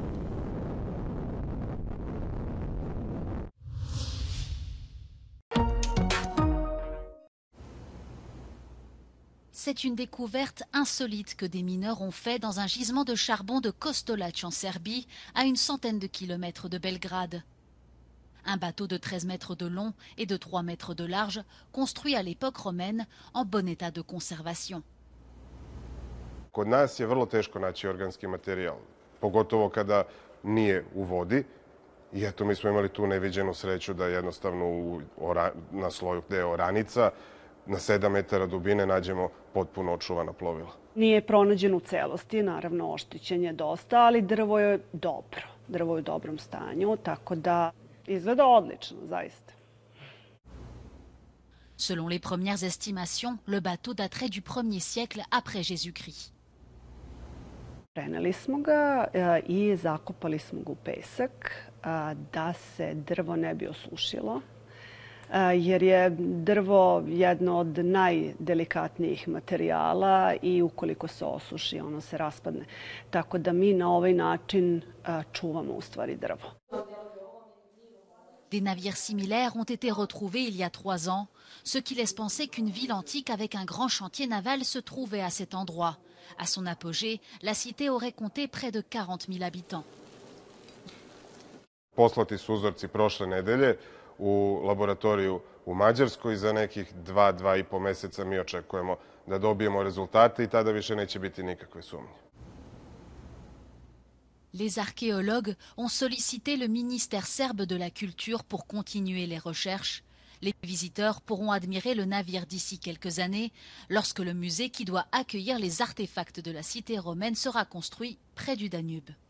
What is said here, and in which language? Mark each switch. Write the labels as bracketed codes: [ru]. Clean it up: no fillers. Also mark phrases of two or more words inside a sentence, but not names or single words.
[fr] C'est une découverte insolite que des mineurs ont fait dans un gisement de charbon de Kostolac en Serbie, à une centaine de kilomètres de Belgrade. Un bateau de 13 mètres de long et de 3 mètres de large, construit à l'époque romaine, en bon état de conservation. [sr] Kod nas je vrlo teško naći organski materijal, pogotovo kada nije u vodi. I eto, mi smo imali tu neviđenu sreću da jednostavno na sloju gde je oranica, na 7 metara dubine nađemo potpuno očuvana plovila. Nije pronađen u celosti, naravno oštećen je dosta, ali drvo je dobro. Drvo je u dobrom stanju, tako da izgleda odlično, zaista. [fr] Selon les premières estimations, le bateau daterait du 1er siècle après Jésus-Christ. [sr] Preneli smo ga I zakopali smo ga u pesak da se drvo ne bi osušilo, jer je drvo jedno od najdelikatnijih materijala I ukoliko se osuši, ono se raspadne. Tako da mi na ovaj način čuvamo u stvari drvo. [fr] Des navires similaires ont été retrouvés il y a 3 ans, ce qui laisse penser qu'une ville antique avec un grand chantier naval se trouvait à cet endroit. À son apogée, la cité aurait compté près de 40 000 habitants. [sr] Poslati su uzorci prošle nedelje u laboratoriju u Mađarskoj. Za nekih 2,5 meseca mi očekujemo da dobijemo rezultate I tada više neće biti nikakve sumnje. [fr] Les archéologues ont sollicité le ministère serbe de la Culture pour continuer les recherches. Les visiteurs pourront admirer le navire d'ici quelques années, lorsque le musée qui doit accueillir les artefacts de la cité romaine sera construit près du Danube.